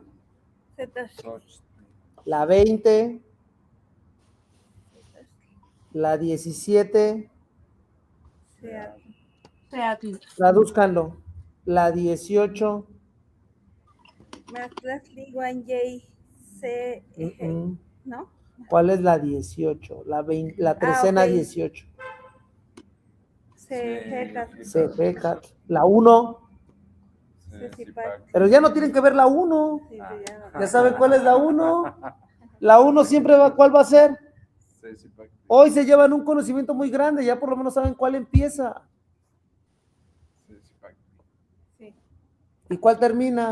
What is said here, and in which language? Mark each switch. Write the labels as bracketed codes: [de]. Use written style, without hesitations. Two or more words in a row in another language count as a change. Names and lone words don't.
[es] Setosh. La 20. La 17. Seatl. Tradúzcanlo. La 18. Mactlatli, Guanyay, ¿no? ¿Cuál es la 18? La trecena ok. 18. Sejecat. Sepecat. La 1. Sesipac. Pero ya no tienen que ver la 1. Sí, ya no. ¿Ya saben cuál es la 1? La 1 siempre va, ¿cuál va a ser? Hoy se llevan un conocimiento muy grande, ya por lo menos saben cuál empieza. Sí. ¿Y cuál termina?